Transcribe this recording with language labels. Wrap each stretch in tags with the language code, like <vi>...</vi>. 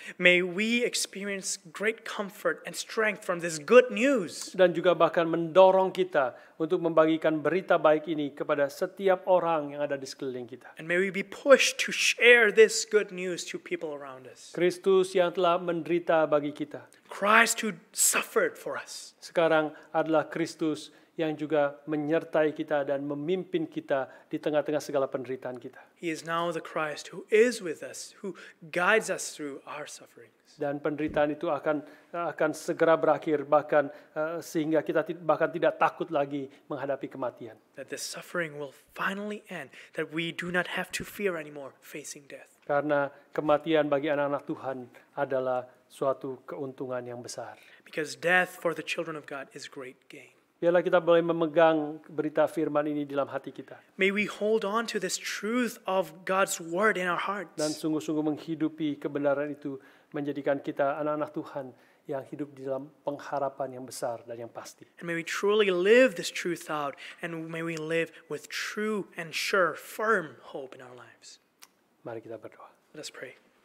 <en>May we experience great comfort and strength from this good news.</en> <id>Dan juga bahkan mendorong kita untuk membagikan berita baik ini kepada setiap orang yang ada di sekeliling kita.</id> <en>And may we be pushed to share this good news to people around us.</en> <id>Kristus yang telah menderita bagi kita.</id> <en>Christ who suffered for us.</en> <id>Sekarang adalah Kristus yang juga menyertai kita dan memimpin kita di tengah-tengah segala penderitaan kita.</id> <en>He is now the Christ who is with us, who guides us through our sufferings.</en> <id>Dan penderitaan itu akan segera berakhir, bahkan sehingga kita bahkan tidak takut lagi menghadapi kematian.</id> <en>That this suffering will finally end, that we do not have to fear anymore facing death.</en> <id>Karena kematian bagi anak-anak Tuhan adalah suatu keuntungan yang besar.</id> <en>Because death for the children of God is great gain.</en> <id>Biarlah kita boleh memegang berita firman ini dalam hati kita.</id> <en>May we hold on to this truth of God's word in our hearts.</en> <id>Dan sungguh-sungguh menghidupi kebenaran itu, menjadikan kita anak-anak Tuhan yang hidup di dalam pengharapan yang besar dan yang pasti.</id> <en>And may we truly live this truth out, and may we live with true and sure, firm hope in our lives.</en> <id>Mari kita berdoa.</id> <en>Let us pray.</en>